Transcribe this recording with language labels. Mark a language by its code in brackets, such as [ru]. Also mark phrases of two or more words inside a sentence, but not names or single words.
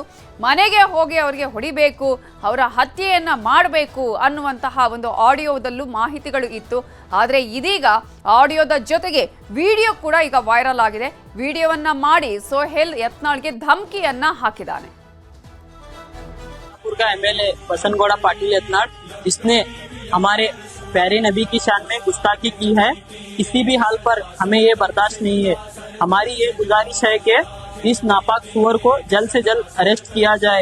[kn] ಮನೆಗೆ ಹೋಗಿ ಅವರಿಗೆ ಹೊಡಿಬೇಕು, ಅವರ ಹತ್ಯೆಯನ್ನ ಮಾಡಬೇಕು ಅನ್ನುವಂತಹ ಒಂದು ಆಡಿಯೋದಲ್ಲೂ ಮಾಹಿತಿಗಳು ಇತ್ತು. ಆದರೆ ಇದೀಗ ಆಡಿಯೋದ ಜೊತೆಗೆ ವಿಡಿಯೋ ಕೂಡ ಈಗ ವೈರಲ್ ಆಗಿದೆ. ವಿಡಿಯೋವನ್ನ ಮಾಡಿ ಸೋಹೆಲ್ ಯತ್ನಾಳ್ಗೆ ಧಮಕಿಯನ್ನ ಹಾಕಿದ್ದಾನೆ. [hi] का एमएलए बसनगौड़ा पाटिल यत्नाळ್ जिसने हमारे प्यारे नबी की शान में गुस्ताखी की है, किसी भी हाल पर हमें ये बर्दाश्त नहीं है। हमारी ये गुजारिश है कि इस नापाक सुअर को जल्द से जल्द अरेस्ट किया जाए।